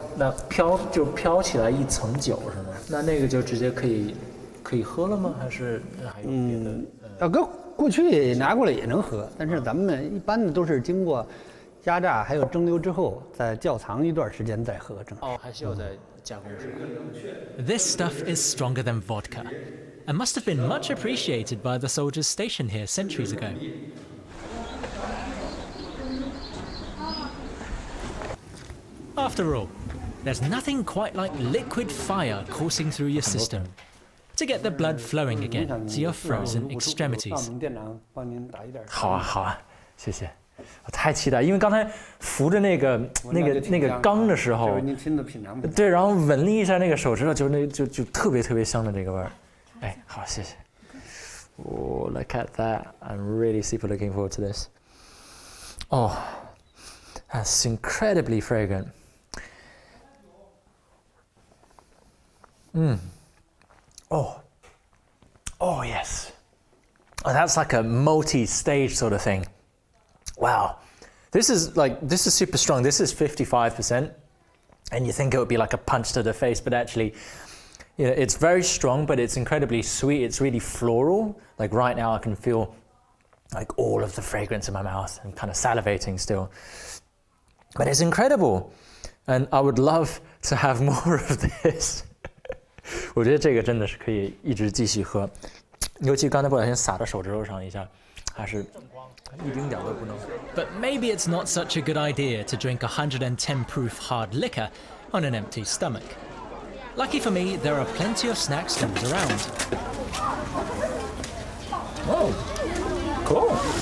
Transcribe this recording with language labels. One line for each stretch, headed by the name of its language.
Chinese: 那飘起来一层酒是吗？那个就直接可以喝了吗？还是还有别的？要搁过去拿过来也能喝，但是咱们一般的都是经过压榨还有蒸馏之后，再窖藏一段时间再喝。哦，还需要再加工是吧？
English: This stuff is stronger than vodka and must have been much appreciated by the soldiers stationed here centuries ago. After all, there's nothing quite like liquid fire coursing through your system to get the blood flowing again to your frozen extremities.
Chinese: 店长帮您打一点。好啊，好啊，谢谢。我太期待，因为刚才扶着那个缸的时候，您亲自品尝。对，然后闻了一下那个手指头，就特别香的这个味儿。哎，好，谢谢。
English: Oh, look at that! I'm really super looking forward to this. Oh, that's incredibly fragrant. Oh yes. Oh, that's like a multi-stage sort of thing. Wow. This is super strong. This is 55%. And you think it would be like a punch to the face, but actually, it's very strong, but it's incredibly sweet. It's really floral. Like right now I can feel like all of the fragrance in my mouth. I'm kind of salivating still. But it's incredible. And I would love to have more of this.
Chinese: 我觉得这个真的是可以一直继续喝，尤其刚才不小心洒到手指头上一下，还是一丁点都不能。
English: But maybe it's not such a good idea to drink 110 proof hard liquor on an empty stomach. Lucky for me, there are plenty of snack stalls around. Oh, cool.